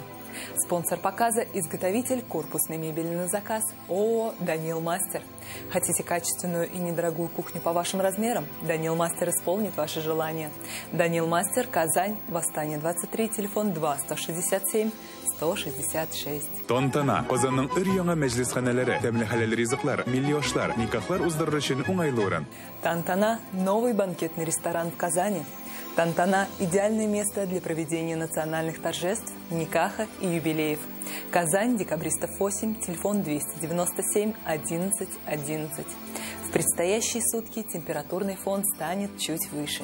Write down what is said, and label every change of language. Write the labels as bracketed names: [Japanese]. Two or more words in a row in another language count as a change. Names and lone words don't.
[Russian] Спонсор показа – изготовитель корпусной мебели на заказ ООО «Данил Мастер». Хотите качественную и недорогую кухню по вашим размерам? «Данил Мастер» исполнит ваши желания. «Данил Мастер», Казань, Восстание 23, телефон 2-167-166. [Tatar] Тантана. Казанның өр-яңа мәҗлесханәләре, тәмле хәләл ризыклар, милли ашлар, никахлар уздырыр өчен уңайлы урын. [Russian] Тантана – новый банкетный ресторан в Казани. Тантана – идеальное место для проведения национальных торжеств, никаха и юбилеев. Казань, Декабристов 8, телефон 297 11 11. В предстоящие сутки температурный фон станет чуть выше.